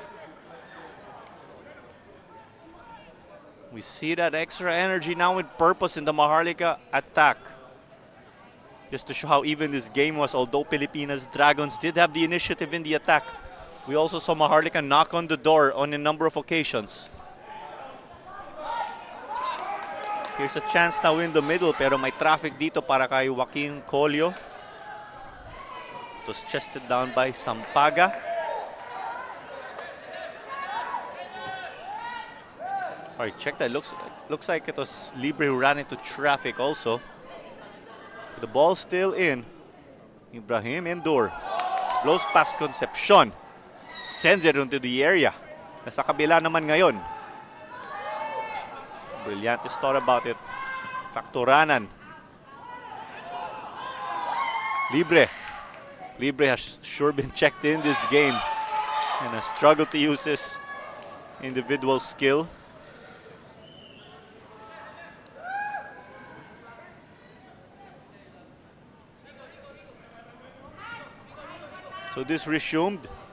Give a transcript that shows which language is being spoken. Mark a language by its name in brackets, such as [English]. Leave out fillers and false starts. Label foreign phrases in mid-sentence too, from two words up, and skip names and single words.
[English] We see that extra energy now with purpose in the Maharlika attack. Just to show how even this game was, although Pilipinas Dragons did have the initiative in the attack, we also saw Maharlika knock on the door on a number of occasions. Here's a chance now in the middle, [Filipino] pero may traffic dito para kay Joaquin Colio. [English] It was chested down by Sampaga. Alright, check that. Looks like it was Libre who ran into traffic also. The ball still in. Ibrahim Indur blows past Concepcion. Sends it into the area. [Filipino] Nasa kabila naman ngayon. [English] Brillantes thought about it. Factoranan. Libre has sure been checked in this game and has struggled to use his individual skill. So this resumed.